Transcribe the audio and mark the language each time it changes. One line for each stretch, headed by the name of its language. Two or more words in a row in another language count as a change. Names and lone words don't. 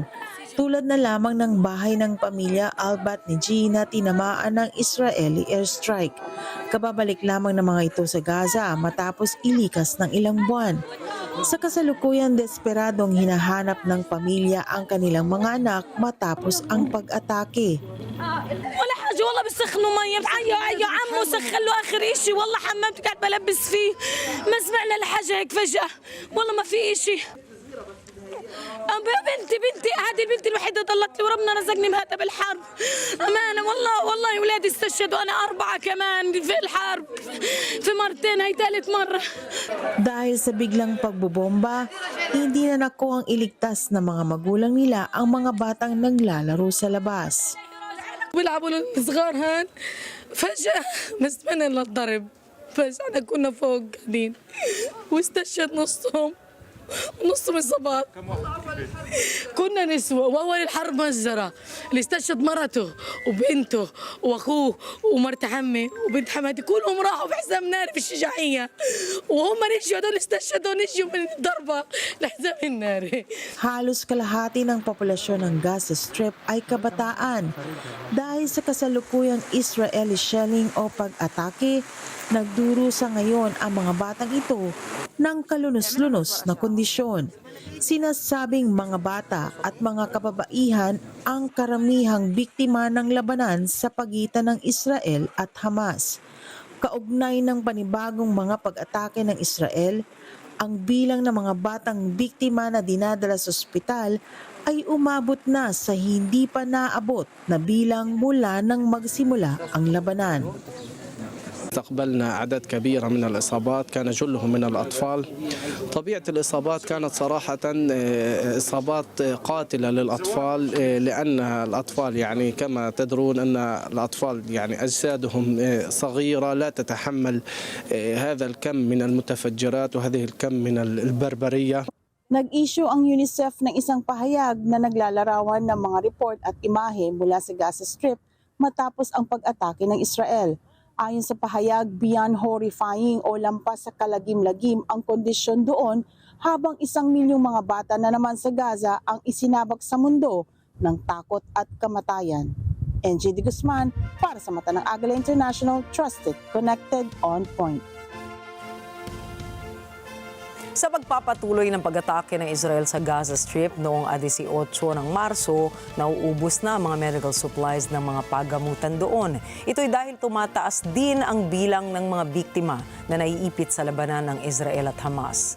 Filipino: Tulad na lamang ng bahay ng pamilya Al-Batniji na tinamaan ng
English: Israeli airstrike.
Filipino: Kababalik lamang ng mga ito sa Gaza matapos ilikas ng ilang buwan. Sa kasalukuyan, desperadong hinahanap ng pamilya ang kanilang mga anak matapos ang pag-atake.
Arabic: ولا حاجة والله بسخنوا مية يا عمو سخلوا آخر إشي والله حممت قاعد بلبس فيه ما سمعنا لحاجة هيك فجأة والله ما في إشي بنتي هذه البنت الوحيدة ضلت لي وربنا رزقني بهذا بالحرب أمانة والله أولادي استشهدوا أنا 4 كمان في الحرب في مرتين هاي ثالث مرة.
Filipino: Dahil sa biglang pagbobomba, hindi na nakuhang iligtas ng mga magulang nila ang mga batang naglalaro sa labas.
Arabic: بيلعبوا الصغار هان فجأة مسمنا للضرب فجأة كنا فوق قاعدين واستشهد نصهم ونصهم إصابات كنا نسوة وأول الحرب مجزرة اللي استشهد مرته وبنته وأخوه ومرت عمي وبنت حماتي كلهم راحوا في حزام ناري في الشجاعية وهم نجوا هذول استشهدوا نجوا من الضربة لحزام الناري.
Filipino: Halos kalahati ng populasyon ng Gaza Strip ay kabataan. Dahil sa kasalukuyang
English: Israeli shelling
Filipino: o pag-atake, nagdurusa ngayon ang mga batang ito ng kalunos-lunos na kondisyon. Sinasabing mga bata at mga kababaihan ang karamihang biktima ng labanan sa pagitan ng Israel at Hamas. Kaugnay ng panibagong mga pag-atake ng Israel, ang bilang ng mga batang biktima na dinadala sa ospital ay umabot na sa hindi pa naabot na bilang mula nang magsimula ang labanan.
Arabic: استقبلنا عدد كبير من الإصابات كان جلهم من الأطفال. طبيعة الإصابات كانت صراحة إصابات قاتلة للأطفال لأن الأطفال يعني كما تدرون أن الأطفال يعني أجسادهم صغيرة لا تتحمل هذا الكم من المتفجرات وهذه الكم من البربرية.
Filipino: Nag-issue ang UNICEF ng isang pahayag na naglalarawan ng mga report at imahe mula sa Gaza Strip matapos ang pag-atake ng Israel. Ayon sa pahayag,
English: beyond horrifying
Filipino: o lampas sa kalagim-lagim ang kondisyon doon habang 1 milyong mga bata na naman sa Gaza ang isinabak sa mundo ng takot at kamatayan. NJ de Guzman para sa Mata ng Agila International,
English: trusted, connected, on point.
Filipino: Sa pagpapatuloy ng pag-atake ng Israel sa Gaza Strip noong 18 ng Marso, nauubos na ang mga
English: medical supplies
Filipino: ng mga pagamutan doon. Ito'y dahil tumataas din ang bilang ng mga biktima na naiipit sa labanan ng Israel at Hamas.